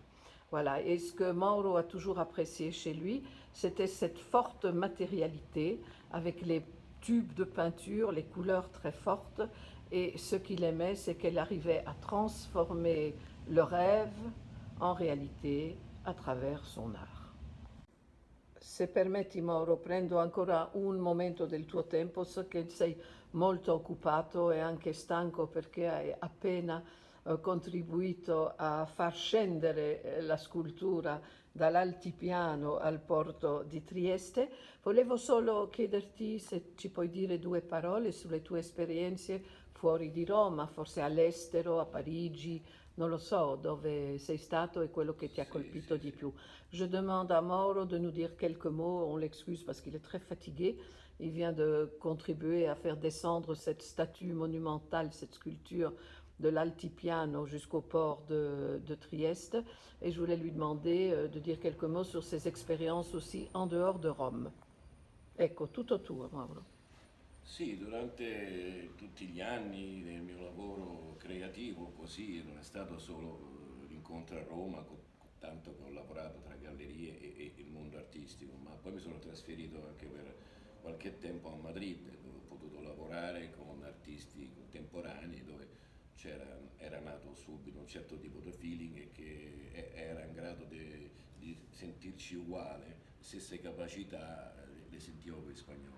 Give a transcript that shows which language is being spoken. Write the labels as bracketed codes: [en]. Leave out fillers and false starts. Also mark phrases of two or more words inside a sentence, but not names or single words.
[fr] Voilà, et ce que Mauro a toujours apprécié chez lui, c'était cette forte matérialité, avec les tubes de peinture, les couleurs très fortes, et ce qu'il aimait, c'est qu'elle arrivait à transformer le rêve en réalité a travers son art. [it] Se permetti Mauro, prendo ancora un momento del tuo tempo, so che sei molto occupato e anche stanco perché hai appena contribuito a far scendere la scultura dall'altipiano al porto di Trieste. Volevo solo chiederti se ci puoi dire due parole sulle tue esperienze fuori di Roma, forse all'estero, a Parigi, non lo so, dove sei stato et quello che ti ha colpito di più. [fr] Je demande à Mauro de nous dire quelques mots, on l'excuse parce qu'il est très fatigué. Il vient de contribuer à faire descendre cette statue monumentale, cette sculpture de l'altipiano jusqu'au port de Trieste. Et je voulais lui demander de dire quelques mots sur ses expériences aussi en dehors de Rome. [it] Ecco, tutto tuo, Mauro. Sì, durante tutti gli anni del mio lavoro creativo, così non è stato solo l'incontro a Roma, con tanto che ho lavorato tra gallerie e il mondo artistico, ma poi mi sono trasferito anche per qualche tempo a Madrid, dove ho potuto lavorare con artisti contemporanei, dove era nato subito un certo tipo di feeling e che era in grado di sentirci uguale, stesse capacità le sentivo con gli spagnoli.